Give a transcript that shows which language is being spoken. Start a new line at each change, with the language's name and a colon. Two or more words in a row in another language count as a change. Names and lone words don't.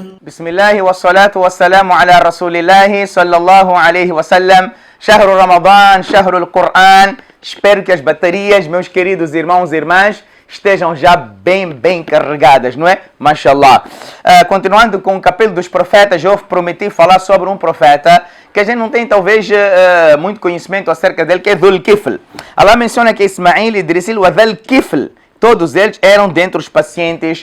Arabic: بسم الله والصلاة والسلام على رسول الله صلى الله عليه وسلم. شهر Ramadan, شهر القرآن.
Portuguese: Espero que as baterias, meus queridos irmãos e irmãs, estejam já bem carregadas, não é? Mashallah. Continuando com o capítulo dos profetas, eu prometi falar sobre um profeta que a gente não tem talvez muito conhecimento acerca dele, que é Dhul Kifl. Allah menciona que Ismail, Idrisil e Dhul Kifl, todos eles eram dentre os pacientes.